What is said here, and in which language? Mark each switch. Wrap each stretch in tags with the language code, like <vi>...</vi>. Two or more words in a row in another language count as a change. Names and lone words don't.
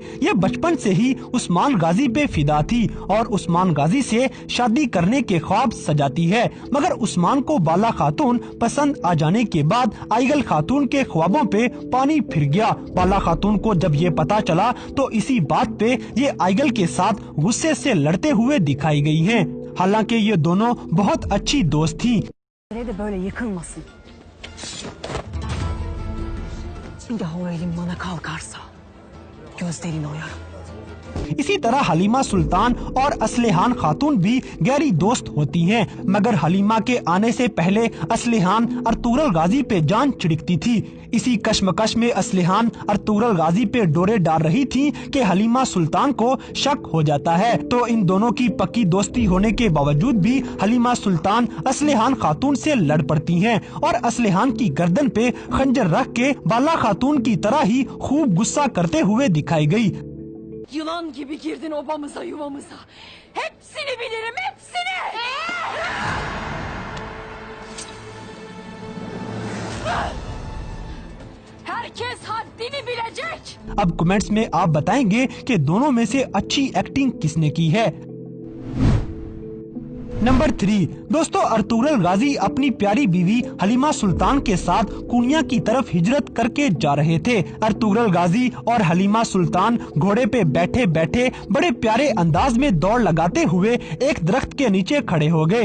<hi>ये बचपन से ही उस्मान गाजी पे फिदा थी और उस्मान गाजी से शादी करने के ख्वाब सजाती है, मगर उस्मान को बाला खातून पसंद आ जाने के बाद आइगल खातून के ख्वाबों पे पानी फिर गया। बाला खातून को जब ये पता चला तो इसी बात पे ये आइगल के साथ गुस्से से लड़ते हुए दिखाई गई हैं। हालांकि ये दोनों बहुत अच्छी दोस्त थी।</hi> <tr>De böyle yıkılmasın. Bir daha o elin bana kalkarsa gözlerini oyarım.</tr> <hi>इसी तरह हलीमा सुल्तान और असलेहान खातून भी गहरी दोस्त होती हैं, मगर हलीमा के आने से पहले असलेहान अर्तुगरुल गाजी पे जान छिड़कती थी। इसी कश्मकश में असलेहान अर्तुगरुल गाजी पे डोरे डाल रही थी कि हलीमा सुल्तान को शक हो जाता है। तो इन दोनों की पक्की दोस्ती होने के बावजूद भी हलीमा सुल्तान असलेहान खातून से लड़ पड़ती हैं और असलेहान की गर्दन पे खंजर रख के बाला खातून की तरह ही खूब गुस्सा करते हुए दिखाई गई।</hi> <tr>Yılan gibi girdin obamıza yuvamıza. Hepsini bilirim, hepsini! Herkes haddini bilecek.</tr> <hi>अब कमेंट्स में आप बताएंगे कि दोनों में से अच्छी एक्टिंग किसने की है। नंबर 3 दोस्तों, अर्तुगरुल गाजी अपनी प्यारी बीवी हलीमा सुल्तान के साथ कुनिया की तरफ हिजरत करके जा रहे थे। अर्तुगरुल गाजी और हलीमा सुल्तान घोड़े पे बैठे बैठे बड़े प्यारे अंदाज में दौड़ लगाते हुए एक दरख्त के नीचे खड़े हो गए।</hi>